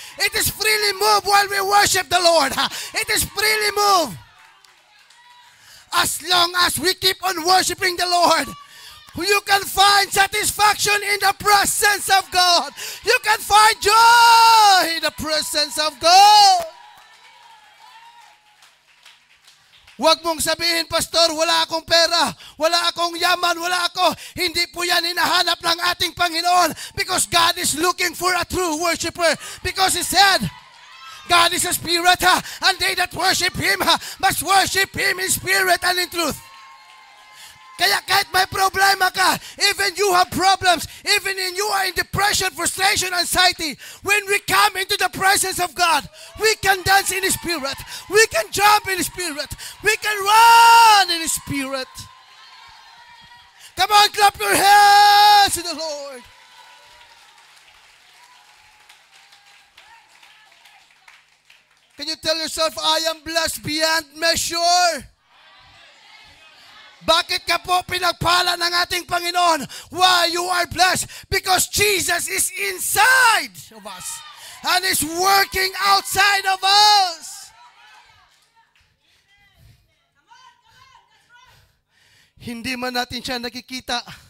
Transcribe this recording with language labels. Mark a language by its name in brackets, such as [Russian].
[English] It is freely moved while we worship the Lord. It is freely moved. As long as we keep on worshiping the Lord, you can find satisfaction in the presence of God. You can find joy in the presence of God. [Filipino] Huwag mong sabihin, Pastor, wala akong pera, wala akong yaman, wala ako. Hindi po yan hinahanap ng ating Panginoon [English] because God is looking for a true worshiper. Because He said, God is a spirit, and they that worship Him must worship Him in spirit and in truth. [Filipino] Kaya kahit may problema ka, [English] even you have problems, even in you are in depression, frustration, anxiety, when we come into the presence of God, we can dance in His Spirit. We can jump in His Spirit. We can run in His Spirit. Come on, clap your hands to the Lord. Can you tell yourself, I am blessed beyond measure? [Filipino] Bakit ka po pinagpala ng ating Panginoon? [English] Why you are blessed? Because Jesus is inside of us and is working outside of us. [Filipino] Hindi man natin siya nakikita.